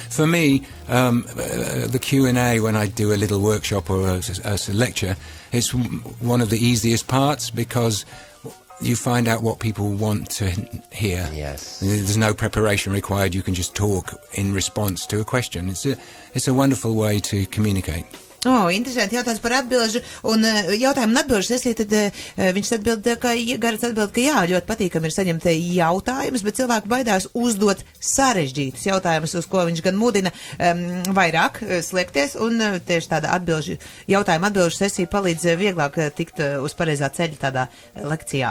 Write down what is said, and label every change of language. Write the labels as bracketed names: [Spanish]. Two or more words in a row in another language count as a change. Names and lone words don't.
[English] For me, the Q&A, when I do a little workshop or a lecture, it's one of the easiest parts because you find out what people want to hear. Yes. There's no preparation required. You can just talk in response to a question. It's a wonderful way to communicate. [Latvian] Interesanti jautājums par atbilžu, un jautājumu un atbilžu sesiju, tad viņš atbild, ka Garets atbild, ka jā, ļoti patīkami ir saņemt jautājumus, bet cilvēki baidās uzdot sarežģītus jautājumus, uz ko viņš gan mudina vairāk sliekties, un tieši tāda jautājumu atbilžu sesija palīdz vieglāk tikt uz pareizā ceļa tādā lekcijā.